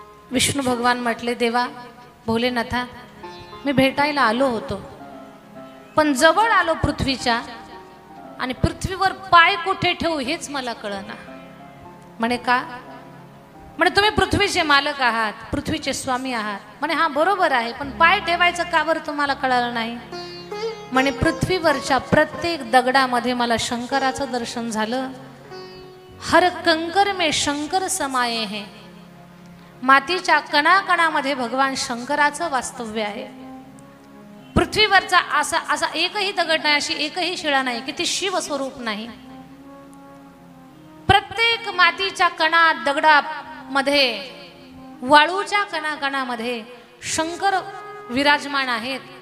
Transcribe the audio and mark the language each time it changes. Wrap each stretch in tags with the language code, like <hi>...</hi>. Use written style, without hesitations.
<mr>विष्णू भगवान म्हटले, देवा भोलेनाथा, मी भेटायला आलो होतो, पण जवळ आलो पृथ्वीच्या, आणि पृथ्वीवर पाय कुठे ठेवू हेच मला कळना. म्हणे का? म्हणे तुम्ही पृथ्वीचे मालक आहात, पृथ्वीचे स्वामी आहात. म्हणे हा बरोबर आहे, पण पाय ठेवायचं का बरं तुम्हाला कळलं नाही? म्हणे पृथ्वीवरच्या प्रत्येक दगडामध्ये मला शंकराचं दर्शन झालं.</mr> <hi>हर कंकर में शंकर समाये है.</hi> <mr>मातीच्या कणाकणामध्ये भगवान शंकराचं वास्तव्य आहे. पृथ्वीवरचा असा असा एकही दगड नाही, अशी एकही शिळा नाही की ती शिव स्वरूप नाही. प्रत्येक मातीच्या कणात, दगडामध्ये, वाळूच्या कणाकणामध्ये शंकर विराजमान आहेत.</mr>